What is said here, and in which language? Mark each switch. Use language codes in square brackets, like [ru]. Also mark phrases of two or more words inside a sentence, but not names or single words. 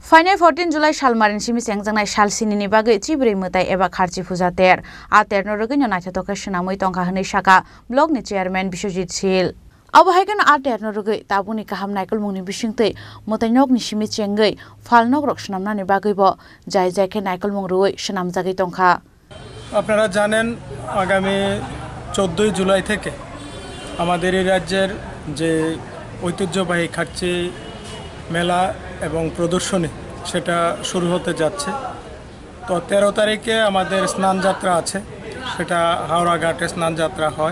[trp] फाइनाय 14 जुलाई सालमारिन सिमी सेंगजांनाय साल सिनिनि बागै चिब्रै मोताय एबा खारची फुजा तेर आतेर नरगैनो नायथाथ'खै सनामै तंखा हनै साका ब्लकनि चेयारमेन बिश्वजित शील अबहायगन आतेर नरगै ताबुनि काहाम नायकल मुंनि बिसिंतै मोतायनकनि सिमी चेंगै फालनक रक सनामनानि बागैबो जाय जायखे नायकल मुं रुयै सनामजागै तंखा। [bn] আপনারা জানেন আগামী 14 জুলাই থেকে আমাদের এই রাজ্যের যে ঐতিহ্যবাহী খার্চি মেলা এবং প্রদর্শনী সেটা শুরু হতে যাচ্ছে। তো 13 তারিখে আমাদের স্নানযাত্রা আছে, সেটা হাওড়া ঘাটে স্নানযাত্রা হয়।